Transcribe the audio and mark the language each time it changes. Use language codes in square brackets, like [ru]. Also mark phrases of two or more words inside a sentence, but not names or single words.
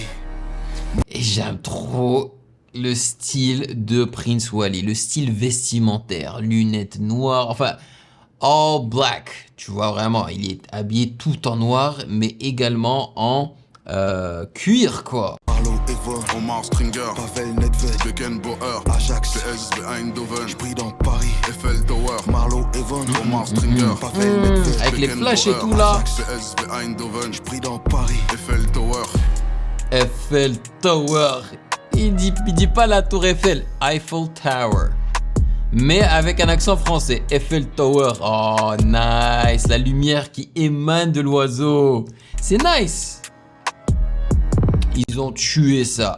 [fr] Et j'aime trop le style de Prince Wally, le style vestimentaire, lunettes noires, enfin [en] all black, [fr] tu vois vraiment, il est habillé tout en noir, mais également en cuir quoi. Marlowe Evon, Omar Stringer, Pavel Nedved, Beckenbauer, Ajax, PSV Eindhoven, j'brille dans Paris. Eiffel Tower, Marlowe Evon, Omar Stringer, Pavel Nedved, Avec les flashs et tout là. PSV Eindhoven, j'brille dans Paris. Eiffel Tower. Eiffel Tower Il dit pas la tour Eiffel, Eiffel Tower. Mais avec un accent français, Eiffel Tower. Oh, nice. La lumière qui émane de l'oiseau. C'est nice. Ils ont tué ça.